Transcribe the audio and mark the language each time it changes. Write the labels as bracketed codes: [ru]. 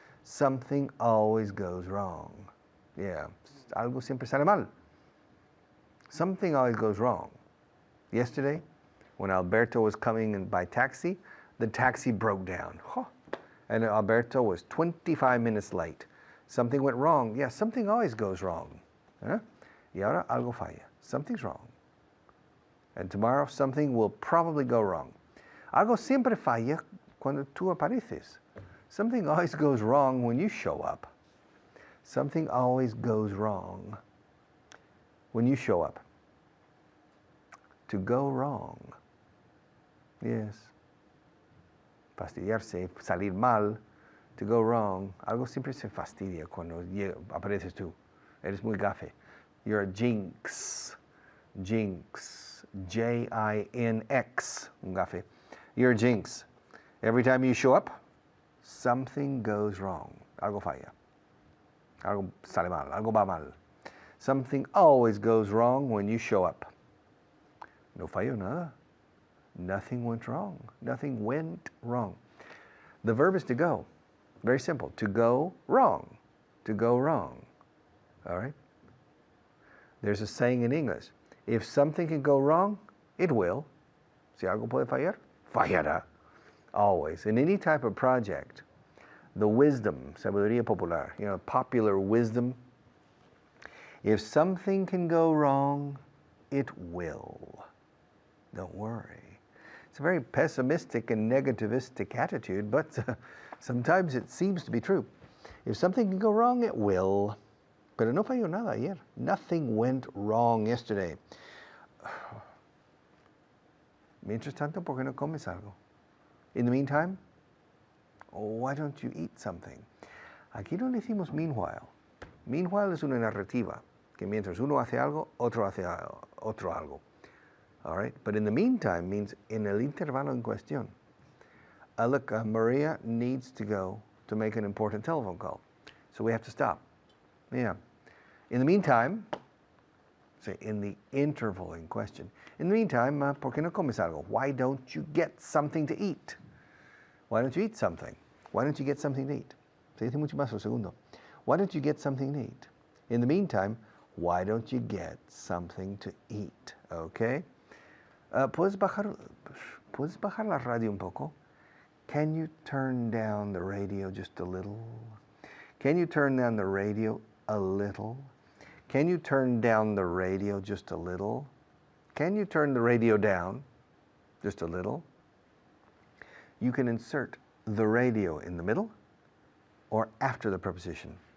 [en] Something always goes wrong. [es] Yeah, algo siempre sale mal. [en] Something always goes wrong. Yesterday, when Alberto was coming in by taxi, the taxi broke down. And Alberto was 25 minutes late. Something went wrong. Yeah, something always goes wrong. Huh? [es] Y ahora algo falla. [en] Something's wrong. And tomorrow something will probably go wrong. [es] Algo siempre falla cuando tú apareces. [en] Something always goes wrong when you show up. Something always goes wrong when you show up. To go wrong. Yes. [es] Fastidiarse, salir mal. [en] To go wrong. [es] Algo siempre se fastidia cuando apareces tú. Eres muy gafe. [en] You're a jinx. Jinx. J-I-N-X. [es] Un gafe. [en] You're a jinx. Every time you show up, something goes wrong. [es] Algo falla. Algo sale mal. Algo va mal. [en] Something always goes wrong when you show up. [es] No falló nada. [en] Nothing went wrong. Nothing went wrong. The verb is to go. Very simple. To go wrong. To go wrong. All right? There's a saying in English. If something can go wrong, it will. [es] Si algo puede fallar, fallará. [en] Always. In any type of project, the wisdom, [es] sabiduría popular, [en] popular wisdom, if something can go wrong, it will. Don't worry. It's a very pessimistic and negativistic attitude, but sometimes it seems to be true. If something can go wrong, it will. [es] Pero no falló nada ayer. [en] Nothing went wrong yesterday. [es] Mientras tanto, ¿por qué no comes algo? [en] In the meantime, why don't you eat something? [es] Aquí no le decimos meanwhile. Meanwhile es una narrativa, que mientras uno hace algo, otro hace otro algo. [en] All right? But in the meantime means [es] en el intervalo en cuestión. [en] Look, Maria needs to go to make an important telephone call. So we have to stop. Yeah. In the meantime, say in the interval in question. In the meantime, [es] ¿por qué no comes algo? [en] Why don't you get something to eat? Why don't you eat something? Why don't you get something to eat? [es] Se dice mucho más lo segundo. [en] Why don't you get something to eat? In the meantime, why don't you get something to eat? Okay? [es] ¿Puedes bajar la radio un poco? [en] Can you turn down the radio just a little? Can you turn down the radio a little? Can you turn down the radio just a little? Can you turn the radio down just a little? You can insert the radio in the middle or after the preposition.